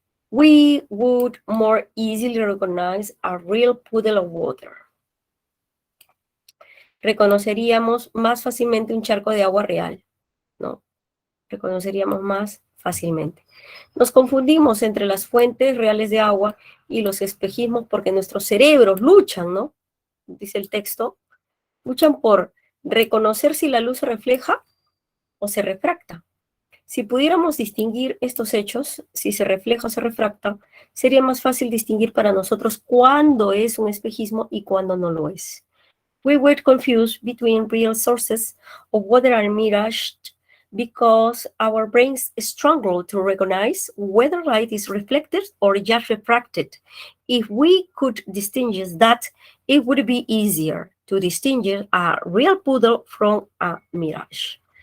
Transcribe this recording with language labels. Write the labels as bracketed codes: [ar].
[en] we would more easily recognize a real puddle of water. [es] Reconoceríamos más fácilmente un charco de agua real, ¿no? Reconoceríamos más fácilmente. Nos confundimos entre las fuentes reales de agua y los espejismos porque nuestros cerebros luchan, ¿no? Dice el texto, luchan por reconocer si la luz se refleja o se refracta. Si pudiéramos distinguir estos hechos, si se refleja o se refracta, sería más fácil distinguir para nosotros cuándo es un espejismo y cuándo no lo es. [en] We were confused between real sources of water and mirage because our brains struggle to recognize whether light is reflected or just refracted. If we could distinguish that, it would be easier to distinguish a real puddle from a mirage.